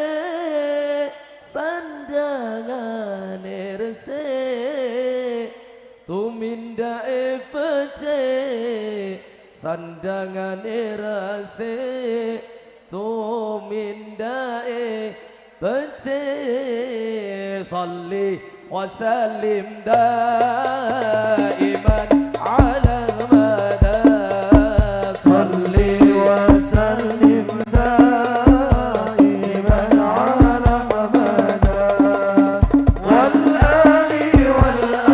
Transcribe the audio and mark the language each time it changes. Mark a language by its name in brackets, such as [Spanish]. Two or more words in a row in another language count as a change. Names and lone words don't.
[Javanese] sandangane resik tumindae becik sandangane resik tumindae becik [Arabic] صل وسلم دائما على مدى صل وسلم دائما على مدى والآل وال